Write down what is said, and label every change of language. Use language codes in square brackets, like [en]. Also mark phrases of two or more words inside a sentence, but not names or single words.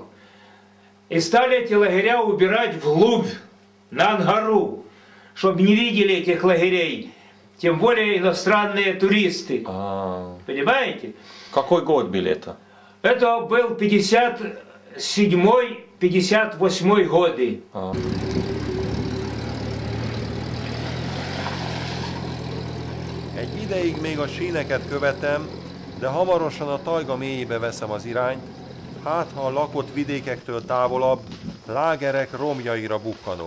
[ru] И стали эти лагеря убирать вглубь, на Ангару, чтобы не видели этих лагерей. Тем более иностранные туристы. Понимаете? Какой год был это? Это был 57-58 годы. [hu] Egy ideig még a síneket követem, de hamarosan a tajga mélyébe veszem az irányt, hát ha a lakott vidékektől távolabb, lágerek romjaira bukkanok.